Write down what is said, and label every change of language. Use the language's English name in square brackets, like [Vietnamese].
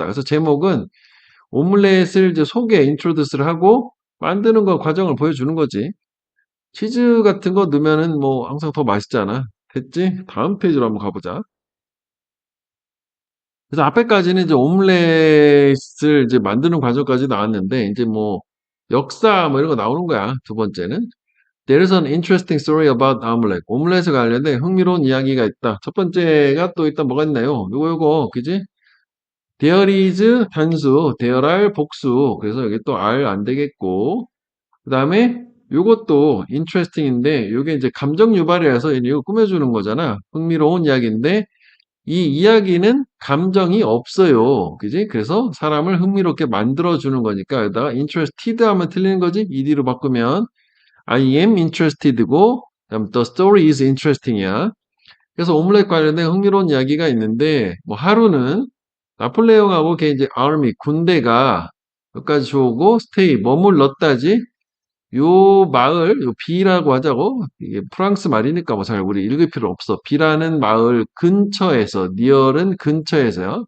[Korean] 그래서 제목은 오믈렛을 이제 소개, 인트로듀스를 하고 만드는 거 과정을 보여주는 거지. 치즈 같은 거 넣으면은 뭐 항상 더 맛있잖아. 됐지? 다음 페이지로 한번 가보자. 그래서 앞에까지는 이제 오믈렛을 이제 만드는 과정까지 나왔는데, 이제 뭐, 역사 뭐 이런 거 나오는 거야. 두 번째는. [English] There is an interesting story about omelette. [Korean] 오믈렛에 관련된 흥미로운 이야기가 있다. 첫 번째가 또 일단 뭐가 있나요? 요거, 그지? [English] There is 단수, there are 복수. [Korean] 그래서 여기 또 are 안 되겠고. 그 다음에 요것도 interesting인데, 요게 이제 감정 유발이라서 이거 꾸며주는 거잖아. 흥미로운 이야기인데, 이 이야기는 감정이 없어요. 그지? 그래서 사람을 흥미롭게 만들어주는 거니까, 여기다가 interested 하면 틀리는 거지? [English] ed로 [Korean] 바꾸면, [English] I am interested고, [Korean] 그다음 [English] the story is interesting이야. [Korean] 그래서 오믈렛 관련된 흥미로운 이야기가 있는데, 뭐 하루는 나폴레옹하고 걔 이제 army 군대가 여기까지 오고 stay 머물렀다지. 요 마을, 요 비라고 하자고. 이게 프랑스 말이니까 뭐 잘 우리 읽을 필요 없어. 비라는 마을 근처에서, 니얼은 근처에서요.